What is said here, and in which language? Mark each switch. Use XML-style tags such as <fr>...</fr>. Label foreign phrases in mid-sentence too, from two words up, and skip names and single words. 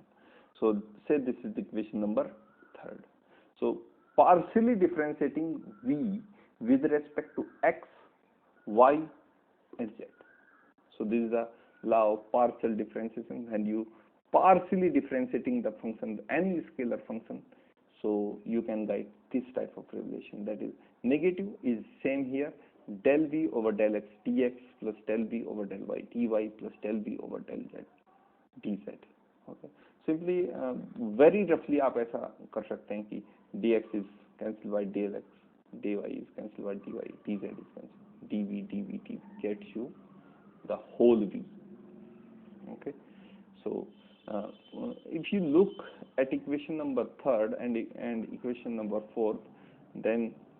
<en>So say this is the equation number 3. So partially differentiating v with respect to x, y and z. So this is the law of partial differentiation, and you partially differentiating the function, any scalar function, so you can write this type of relation, that is negative is same here, del v over del x dx plus del v over del y dy plus del v over del z dz. Okay, simply very roughly</en> <hi>आप ऐसा कर सकते हैं कि</hi> <en>dx is cancelled by del x, dy is cancelled by dy, dz is cancelled, dv dv gets you the whole v. Okay, so if you look at equation number 3 and equation number 4, then</en>